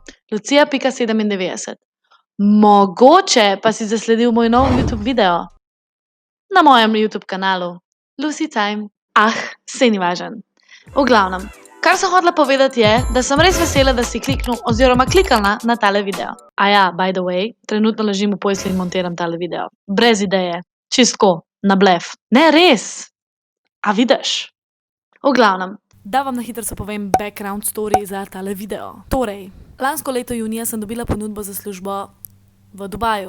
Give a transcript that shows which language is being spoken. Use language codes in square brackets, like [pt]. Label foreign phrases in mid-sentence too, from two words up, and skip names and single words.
[sl] Lucija.97. Mogoče pa si zasledil moj nov YouTube video. Na mojem YouTube kanalu. Lucy Time. Saj ni važen. V glavnem, kar sem hotela povedati je, da sem res vesela, da si kliknil oziroma klikala na tale video. [en] By the way, [sl] trenutno ležim v postelji in montiram tale video. Brez ideje. Čistko, na blef. Ne, res. A vidiš? V glavnem, da vam na hitro povem [en] background story [sl] za tale video. Torej, lansko leto junija sem dobila ponudbo za službo v Dubaju.